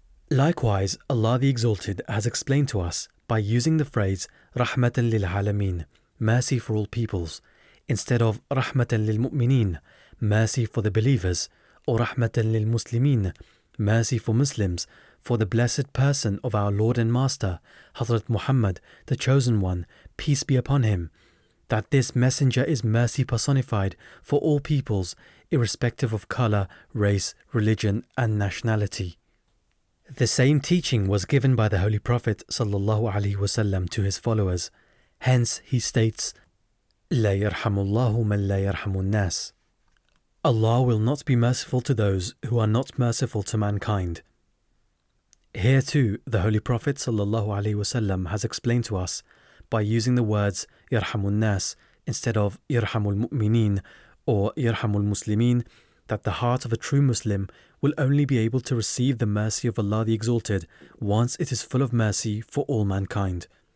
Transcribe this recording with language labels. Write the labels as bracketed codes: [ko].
[en] Likewise, Allah the Exalted has explained to us by using the phrase Rahmatan lil Alameen, mercy for all peoples, instead of Rahmatan lil Mu'mineen, mercy for the believers, or Rahmatan lil Muslimin, mercy for Muslims, for the blessed person of our Lord and Master, Hazrat Muhammad, the Chosen One, peace be upon him, that this messenger is mercy personified for all peoples, irrespective of colour, race, religion and nationality. The same teaching was given by the Holy Prophet ﷺ to his followers. Hence he states, [ar] لا يرحم الله من لا يرحم الناس. [en] Allah will not be merciful to those who are not merciful to mankind. Here too, the Holy Prophet ﷺ has explained to us by using the words [ar] يرحم الناس [en] instead of [ar] يرحم المؤمنين [en] or [ar] يرحم المسلمين [en] that the heart of a true Muslim will only be able to receive the mercy of Allah the Exalted once it is full of mercy for all mankind.